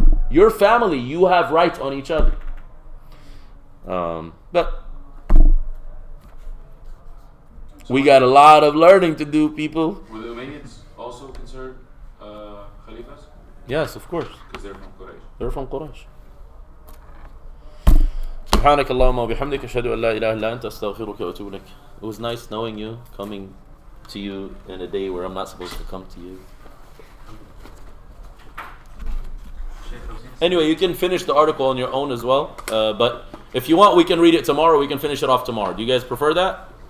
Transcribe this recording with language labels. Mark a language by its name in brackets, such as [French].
[English] Your family, you have rights on each other. But we got a lot of learning to do, people. Were the Umayyads also considered Khalifas? Yes, of course. Because they're from Quraysh. They're from Quraysh. [Arabic] سبحانك اللهم وبحمدك أشهد أن لا إله إلا أنت أستغفرك وأتوب إليك. [English] It was nice knowing you, coming to you in a day where I'm not supposed to come to you. Anyway, you can finish the article on your own as well. But if you want, we can read it tomorrow. We can finish it off tomorrow. Do you guys prefer that?